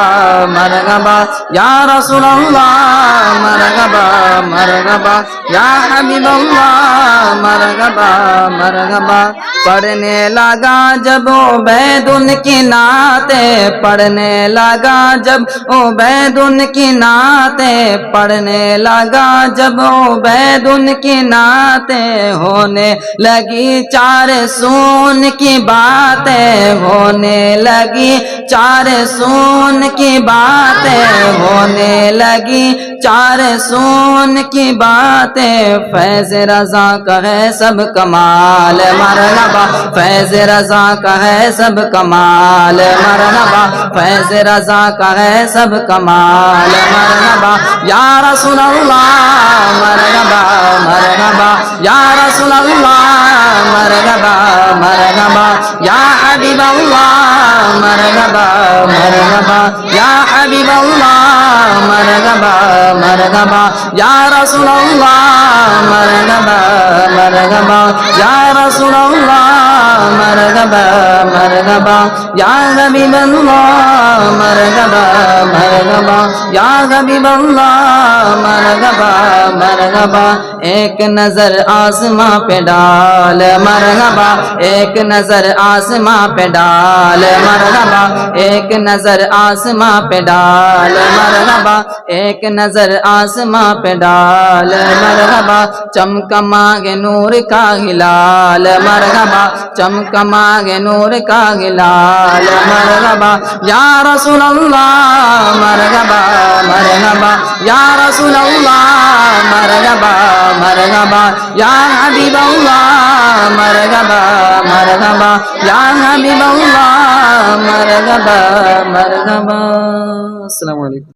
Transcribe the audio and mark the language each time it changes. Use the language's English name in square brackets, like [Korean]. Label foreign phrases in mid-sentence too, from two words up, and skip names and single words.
[Arabic] مرحبا یا رسول اللہ مرحبا مرحبا یا حبیب اللہ مرحبا مرحبا [Urdu] پڑھنے لگا جب عبید ان کی نعتیں پڑھنے لگا جب عبید ان کی نعتیں پڑھنے لگا جب عبید ان کی نعتیں ہونے لگی چار سون کی باتیں ہونے لگی چار سون کی باتیں ہونے لگی چار سون کی باتیں فیض رضا کا ہے سب کمال مرحبا فیض رضا کا ہے سب کمال مرحبا فیض رضا کا ہے سب کمال [Arabic] مرحبا یا رسول اللہ مرحبا مرحبا یا رسول اللہ مرحبا مرحبا یا حبیب اللہ مرحبا مرحبا یا حبیب اللہ مرحبا مرحبا یا رسول اللہ مرحبا مرحبا یا رسول اللہ مرحبا مرحبا یا حبیب اللہ مرحبا مرحبا یا حبیب اللہ مرحبا مرحبا [Urdu] ایک نظر آسماں پہ ڈال مرحبا ایک نظر آسماں پہ ڈال مرحبا ایک نظر آسماں پہ ڈال مرحبا ایک نظر آسماں پہ ڈال مرحبا چمکماگے نور کا ہلال مرحبا چمکماگے نور کا ہلال مرحبا [Arabic] یا رسول اللہ مرحبا مرحبا یا رسول اللہ مرحبا مرحبا یا حبیب اللہ مرحبا مرحبا یا حبیب اللہ مرحبا مرحبا السلام علیکم.